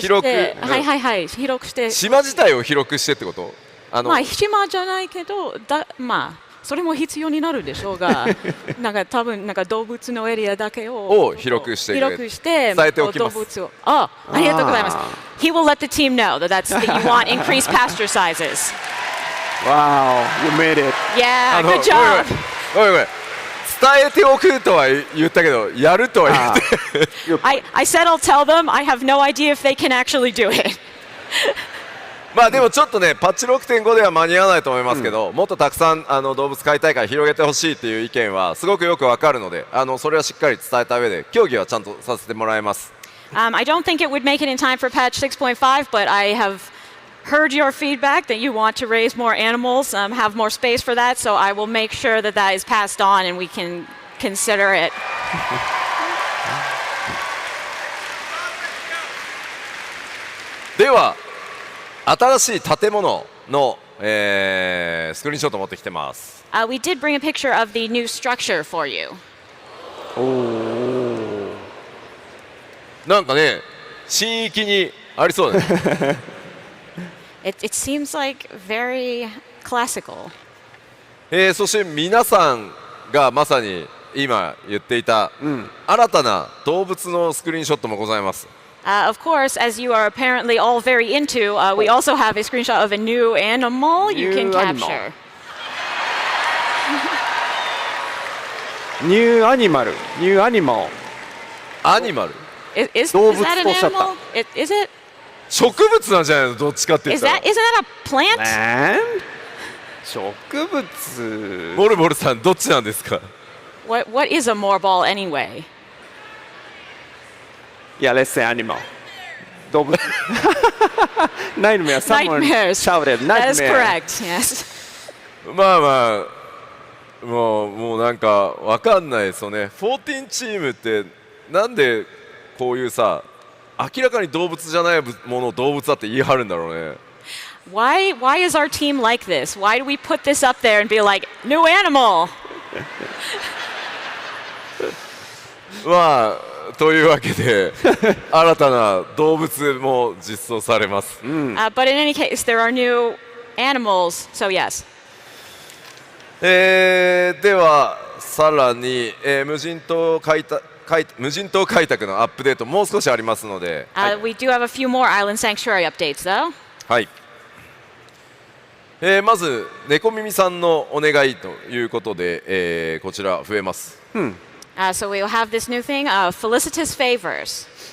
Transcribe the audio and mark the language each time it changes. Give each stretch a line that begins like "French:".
Japanese: 広く、はいはいはい、広くして、島自体を広くしてってこと？まあ島じゃないけど、まあそれも必要になるでしょうが、なんか多分なんか動物のエリアだけを広くして伝えておきます。動物を、ありがとうございます。
English: He will let the team know that you want increased pasture sizes. Wow, you made it. Yeah, good job.
Japanese: ごめん。伝えておくとは言ったけど、やるとは言って。
English: I said I'll tell them. I have no idea if they can actually do it.
Japanese: まあでもちょっとね、パッチ 6.5 では間に合わないと思いますけど、もっとたくさん動物飼いたいから広げてほしいっていう意見はすごくよくわかるので、それはしっかり伝えた上で協議はちゃんとさせてもらいます。
English: I don't think it would make it in time for patch 6.5, but I have heard your feedback that you want to raise more animals, have more space for that, so I will make sure that that is passed on and we can consider it.
Japanese: では新しい建物の、スクリーンショット持ってきてます。
English: We did bring a picture of the new structure for you.
Japanese: なんかね、新域にありそうだね。
English: It seems like very classical.
Japanese: そして皆さんがまさに今言っていた、新たな動物のスクリーンショットもございます。
English: Of course, as you are apparently all very into, we also have a screenshot of a new animal you can capture. New animal. New animal.
Japanese: アニマル。
English: Is that an animal? Is it?
Japanese: 植物なんじゃないの？どっちかって言ったら。
English: Isn't that a plant? Land?
Japanese: 植物。ボルボルさんどっちなんですか？
English: What is a moorball anyway? Yeah, let's say animal.
Japanese: 動物。
English: Nightmare. Someone shouted. Nightmare. That is correct. Yes.
Japanese: まあまあもうなんかわかんないですよね。 14チームってなんでこういうさ明らかに動物じゃないものを動物だって言い張るんだろうね。
English: Why is our team like this? Why do we put this up there and be like new animal?
Japanese: まあというわけで新たな動物も実装されます。
English: But in any case, there are new animals, so yes.
Japanese: ではさらに、無人島開拓のアップデートもう少しありますので、
English: We do have a few more island sanctuary updates, though.
Japanese: はい。まず猫耳さんのお願いということで、こちら増えます。
English: So we'll have this new thing, felicitous favors.